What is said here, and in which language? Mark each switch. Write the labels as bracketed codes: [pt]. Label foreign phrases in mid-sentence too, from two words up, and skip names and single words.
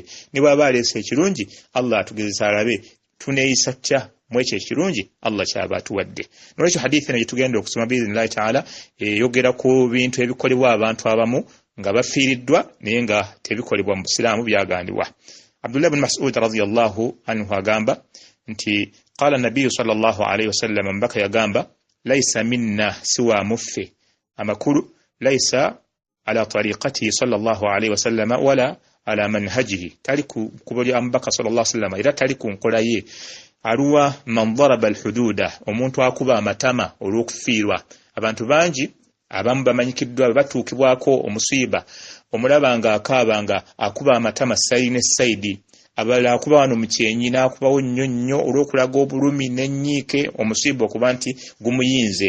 [lg] Ne bw'aba aleese ekirungi Allah atugezesa alabe tuneeyisa tutya mu ekyo ekirungi Allah kyaba atuwadde. N'olwekyo hadithi eno gye tugenda okusoma [ar] بإذن الله تعالى [lg] eyogera ku bintu ebikolebwa abantu abamu nga bafiiriddwa naye nga tebikolebwa mu Busiraamu byagandibwa. Abdullah ibn Mas'ud [ar] رضي الله عنه [lg] agamba nti [ar] قال النبي صلى الله عليه وسلم [lg] mbaka yagamba [ar] ليس منا [lg] siwa muffe. Amakulu [ar] ليس على طريقة صلى الله عليه وسلم ولا على منهجه, [lg] tali ku kubali ambaka [ar] صلى الله عليه وسلم [lg] era tali ku nkola ye. Aluwa [ar] من ضرب الخدود, [lg] omuntu akuba amatama olw'okufiirwa. Abantu bangi abamu bamanyikiddwa batuukibwako omusiiba omulaba nga akaaba nga akuba amatama sayidi ne sayidi, abalala akuba wano mu kyenyi n'akubawo nnyo nnyo olw'okulaga obulumi n'ennyiike omusiiba okuba nti gumuyinze.